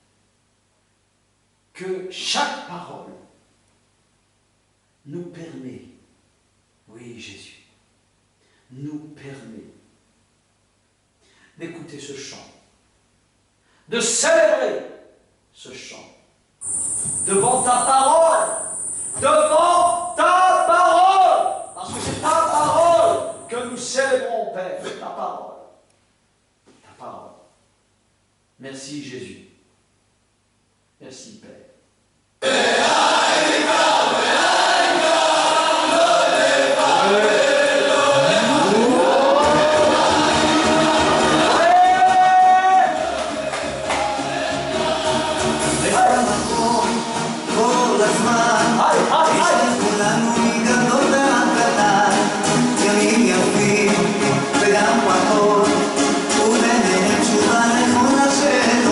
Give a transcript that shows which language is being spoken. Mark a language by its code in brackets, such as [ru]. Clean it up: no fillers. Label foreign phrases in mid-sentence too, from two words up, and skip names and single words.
[fr] que chaque parole nous permet, oui Jésus, nous permet d'écouter ce chant, de célébrer ce chant devant ta parole, parce que c'est ta parole que nous célébrons, Père, ta parole. Ta parole. Merci Jésus. Merci Père. [he] כל הזמן, יש לכולנו מגדול ועד קטן, ימים יפים וגם פחות, וביניהם תשובה נכונה שלו.